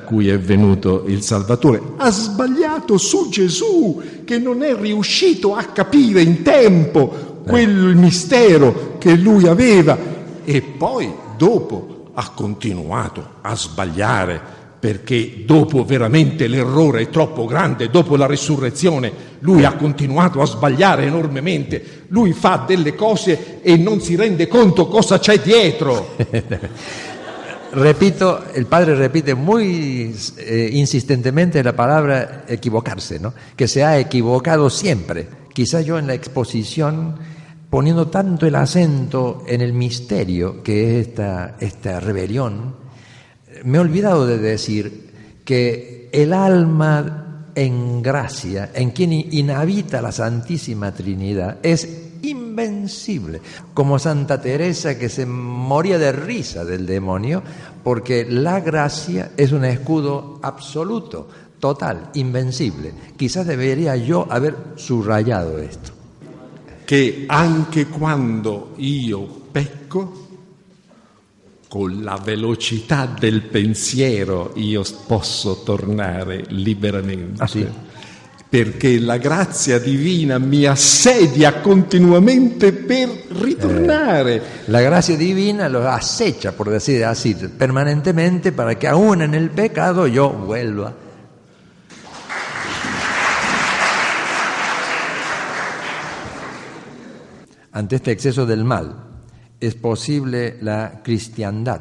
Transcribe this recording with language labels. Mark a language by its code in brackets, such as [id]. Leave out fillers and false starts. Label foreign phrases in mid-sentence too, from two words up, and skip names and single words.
[it] cui è venuto il Salvatore, ha sbagliato su Gesù, che non è riuscito a capire in tempo quel mistero che lui aveva, e poi dopo ha continuato a sbagliare, perché dopo veramente l'errore è troppo grande, dopo la resurrezione lui ha continuato a sbagliare enormemente, lui fa delle cose e non si rende conto cosa c'è dietro. [es] Repito, el padre repite muy insistentemente la palabra equivocarse, ¿no? Que se ha equivocado siempre. Quizá yo en la exposición, poniendo tanto el acento en el misterio que es esta rebelión, me he olvidado de decir que el alma en gracia, en quien inhabita la Santísima Trinidad, es invencible, como Santa Teresa, que se moría de risa del demonio, porque la gracia es un escudo absoluto, total, invencible. Quizás debería yo haber subrayado esto. [it] Che anche quando io pecco, con la velocità del pensiero io posso tornare liberamente. Sì. Perché la grazia divina mi assedia continuamente per ritornare. [es] La gracia divina lo acecha, por decir así, permanentemente para que aún en el pecado yo vuelva. Ante este exceso del mal, ¿es posible la cristiandad?